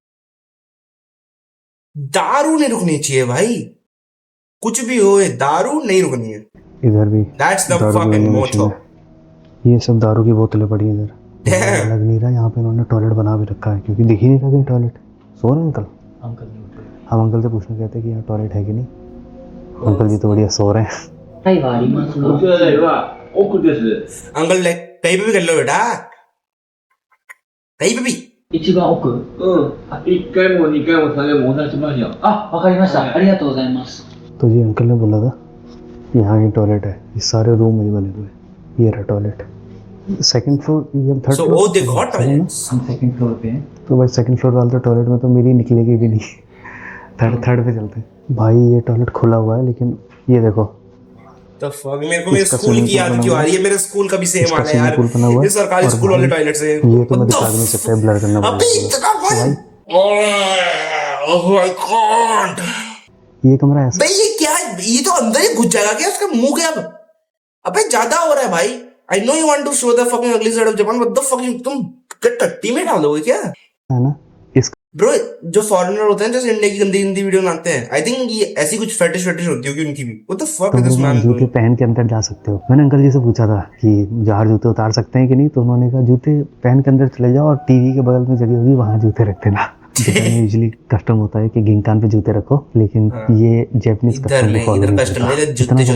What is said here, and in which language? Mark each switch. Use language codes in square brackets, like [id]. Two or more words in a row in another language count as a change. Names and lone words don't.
[hi] दारू नहीं रुकनी चाहिए भाई, कुछ भी हो, ये दारू नहीं रुकनी है। इधर भी [en] That's the [hi] दारू की [en] fucking vending machine motto. [hi] है। ये सब दारू की बोतलें पड़ी हैं इधर। [en] Damn. [hi] लग नहीं रहा यहाँ पे इन्होंने टॉयलेट बना भी रखा है, क्योंकि दिख ही नहीं रहा कहीं टॉयलेट। सो रहे हैं अंकल? अंकल नहीं उठे। हम अंकल से पूछने कहते हैं कि यहाँ टॉयलेट है कि नहीं। अंकल जी तो बढ़िया सो रहे हैं। [ja] タイはありますか？こちらは奥です。 [en] uncle like [hi] कहीं पे भी कर लो बेटा, कहीं पे भी। [ja] 一番奥。うん。1回も2回も3回もお出ししますよ。あ、わかりました。ありがとうございます。 [hi] तो जी अंकल ने बोला था यहाँ ही टॉयलेट है, ये सारे रूम वही बने हुए हैं। ये रहा टॉयलेट, [en] second floor, [hi] ये थर्ड [en] So [hi] फ्लोर। [en] oh they got toilets. [hi] हम [en] second floor [hi] पे हैं। तो भाई [en] second floor [hi] वाले तो टॉयलेट में तो मेरी निकलेगी भी नहीं। थर्ड पे चलते हैं। भाई ये टॉयलेट खुला हुआ है, लेकिन ये देखो [en] The fuck, [hi] मेरे को मेरे इसका स्कूल [en] swimming [hi] की [en] pool [hi] याद बना क्यों हुआ आ है। रही है? मेरे स्कूल का भी सेम इसका हाल है स्विमिंग यार। पूल बना हुआ है। ये सरकारी और स्कूल वाले भाई, टॉयलेट से। ये तो मैं [en] What the [hi] दिखा भी नहीं सकता, ब्लर करना अबे पड़ेगा। इतना भाई [en] Oh my god. [hi] ये कमरा ऐसा, भाई ये क्या है? ये तो अंदर ही घुस जाएगा क्या? इसका मुंह क्या? अबे ज्यादा हो रहा है भाई। [en] I know you want to show the fucking ugly side of Japan, but the fucking [hi] तुम टट्टी में डालोगे क्या? है ना, इसका ब्रो जो फॉरेनर होते हैं जैसे इंडिया की गंदी गंदी वीडियो बनाते हैं, [en] I think [hi] ये ऐसी कुछ फेटिश होती होगी उनकी भी। [en] What the fuck is this [hi] तुम [en] man [hi] जूते [en] doing? [hi] पहन के अंदर जा सकते हो। मैंने अंकल जी से पूछा था कि बाहर जूते उतार सकते हैं कि नहीं, तो उन्होंने कहा जूते पहन के अंदर चले जाओ और टीवी के बगल में जगह होगी वहाँ जूते रख देना। जापान में [en] usually custom [hi] होता है कि गिंकान पे जूते रखो, लेकिन ये जैपनीज इधर कस्टम नहीं, को फॉलो इधर नहीं custom नहीं, करता। इधर जूते इतना